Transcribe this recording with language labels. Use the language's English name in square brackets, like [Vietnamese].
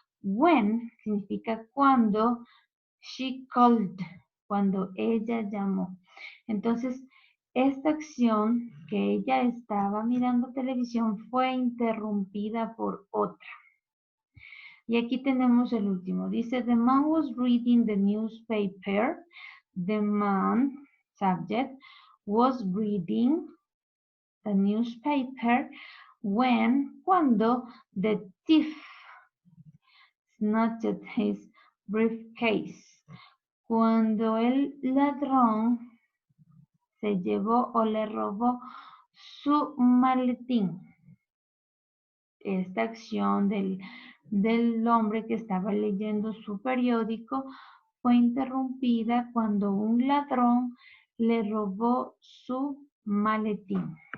[Spanish] When significa cuando, [English] she called, [Spanish] cuando ella llamó. Entonces, esta acción que ella estaba mirando televisión fue interrumpida por otra. Y aquí tenemos el último. [English] Dice, the man was reading the newspaper. The man, subject, was reading the newspaper cuando the thief snatched his briefcase. [Spanish] Cuando el ladrón se llevó o le robó su maletín. Esta acción del hombre que estaba leyendo su periódico fue interrumpida cuando un ladrón le robó su maletín.